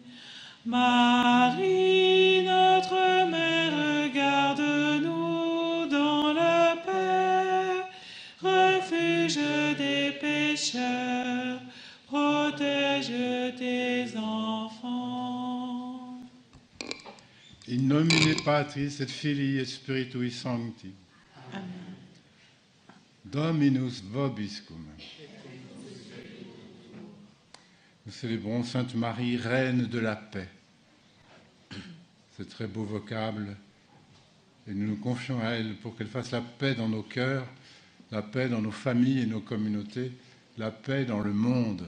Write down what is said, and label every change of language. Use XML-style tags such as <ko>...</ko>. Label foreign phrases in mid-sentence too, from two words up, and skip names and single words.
<fr>Marie, notre mère, garde-nous dans la paix, refuge des pécheurs, protège tes enfants.</fr> <la>In nomine Patris et Filii et Spiritui Sancti. Amen. Dominus vobiscum.</la> <fr>Nous célébrons Sainte Marie, Reine de la paix. C'est très beau vocable et nous nous confions à elle pour qu'elle fasse la paix dans nos cœurs, la paix dans nos familles et nos communautés, la paix dans le monde.</fr>